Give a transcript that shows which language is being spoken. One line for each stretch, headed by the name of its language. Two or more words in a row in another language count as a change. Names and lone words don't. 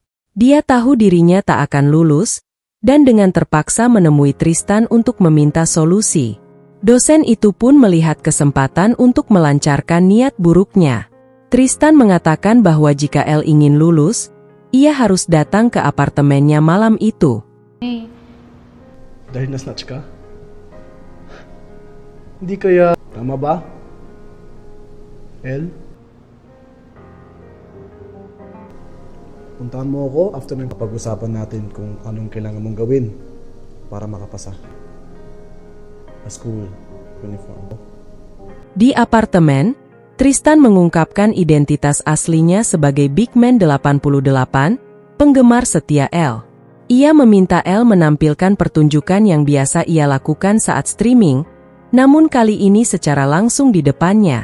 Indonesian: Dia tahu dirinya tak akan lulus, dan dengan terpaksa menemui Tristan untuk meminta solusi. Dosen itu pun melihat kesempatan untuk melancarkan niat buruknya. Tristan mengatakan bahwa jika Elle ingin lulus, ia harus datang ke apartemennya malam itu.
Filipino: Dahil na-snatch ka? Hindi kaya tama ba? Elle? Puntahan mo ako after ng pag-usapan natin kung anong kailangan mong gawin para makapasa.
English: School uniform.
Indonesian: Di apartemen, Tristan mengungkapkan identitas aslinya sebagai Bigman88, penggemar setia Elle. Ia meminta Elle menampilkan pertunjukan yang biasa ia lakukan saat streaming, namun kali ini secara langsung di depannya.